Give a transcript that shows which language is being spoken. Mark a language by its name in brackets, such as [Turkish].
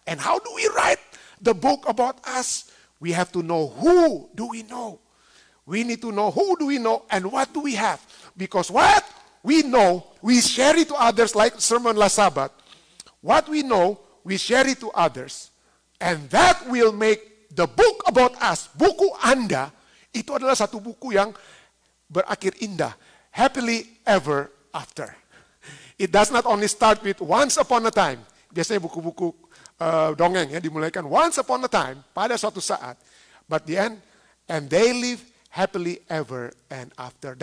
[English] And how do we write the book about us? We have to know who do we know. We need to know who do we know and what do we have. Because what we know, we share it to others like sermon last Sabbath. What we know, we share it to others. And that will make the book about us, [Indonesian] buku Anda, itu adalah satu buku yang berakhir indah. [English] Happily ever after. It does not only start with once upon a time. [Indonesian] Biasanya buku-buku dongeng ya dimulaikan [English] once upon a time, [Indonesian] pada suatu saat. [English] But the end, and they live happily ever and after.